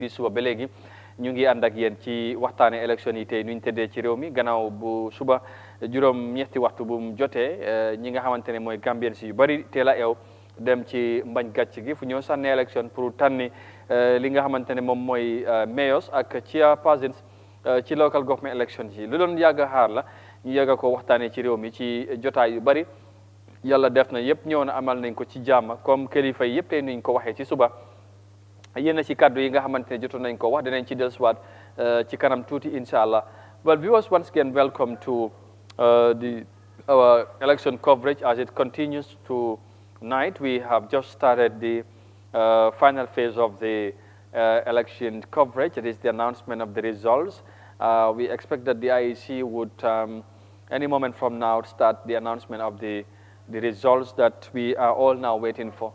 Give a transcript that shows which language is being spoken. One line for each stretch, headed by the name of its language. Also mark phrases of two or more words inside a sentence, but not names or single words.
Wolof: fii suba ba léegi ñu ngi ànd ak yéen ci waxtaane élection yi tey nuñ tëddee ci réew mi gannaaw bu suba juróom ñetti waxtu bu mu jotee ñi nga xamante ne mooy Gambien si yu bari teel a eew dem ci mbañ gàcc gi fu ñoo sànni élection pour tànni li nga xamante ne moom mooy mayors ak chairpersons ci
English: local government elections
Wolof: yi lu doon yàgg a xaar la ñu yàgg ko waxtaanee ci réew mi ci jotaay yu bari yàlla def na yëpp ñëw na amal nañ ko ci jàmm comme kilifa yi yëpp tey nuñ ko waxee ci suba yéen ci kàddu yi nga xamante ne jotoon nañ ko wax dinañ ci dellusiwaat ci kanam tuuti
Arabic: إن شاء الله.
English: Well, viewers, once again, welcome to our election coverage as it continues tonight. We have just started the final phase of the election coverage. It is the announcement of the results. We expect that the IEC would, any moment from now, start the announcement of the results that we are all now waiting for.